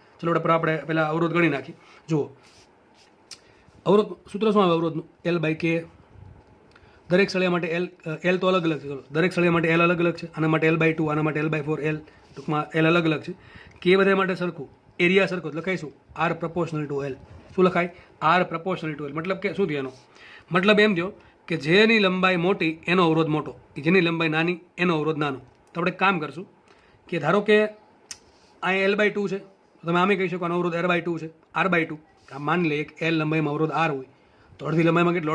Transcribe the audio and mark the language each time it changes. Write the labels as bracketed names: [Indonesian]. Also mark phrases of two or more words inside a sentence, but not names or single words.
[Gujarati] ચલો આપણે પહેલાં અવરોધ ગણી નાખી. જુઓ અવરોધ સૂત્ર શું આવે અવરોધનું? L/K. દરેક સળિયા માટે L તો અલગ અલગ છે. ચલો દરેક સળિયા માટે L અલગ અલગ છે. આના માટે L/2, આના માટે L/4, L ટૂંકમાં L અલગ અલગ છે. કે બધા માટે સરખું, એરિયા સરખો લખાઈશું [English] R proportional to L. [Gujarati] શું લખાય? [English] R proportional to L. [Gujarati] મતલબ કે શું થયો એનો મતલબ? એમ થયો કે જેની લંબાઈ મોટી એનો અવરોધ મોટો, જેની લંબાઈ નાની એનો અવરોધ નાનો. તો આપણે કામ કરશું કે ધારો કે અહીંયા L/2 છે, તો તમે આમે કહી શકો આનો અવરોધ R/2 છે, R/2. આ માની લઈએ કે L લંબાઈમાં અવરોધ R હોય તો અડધી લંબાઈમાં કેટલો?